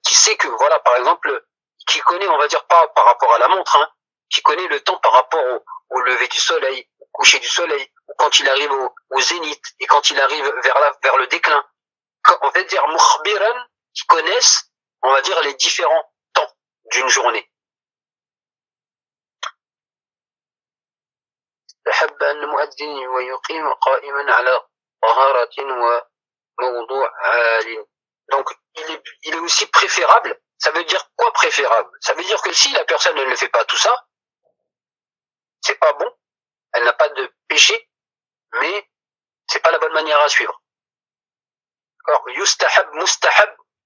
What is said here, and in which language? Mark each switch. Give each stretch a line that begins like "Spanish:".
French: Qui sait que, voilà, par exemple, qui connaît, on va dire, pas par rapport à la montre, hein, qui connaît le temps par rapport au lever du soleil, au coucher du soleil, ou quand il arrive au zénith, et quand il arrive vers le déclin. On va dire mukhbiran, qui connaissent, on va dire, les différents temps d'une journée.
Arabic: أحب أن المؤذن ويقيم قائما على طهارة وموضوع عال.
French: Donc il est aussi préférable. Ça veut dire quoi préférable? Ça veut dire que si la personne ne le fait pas tout ça, c'est pas bon. Elle n'a pas de péché, mais c'est pas la bonne manière à suivre. D'accord?
Arabic: يستحب مستحب.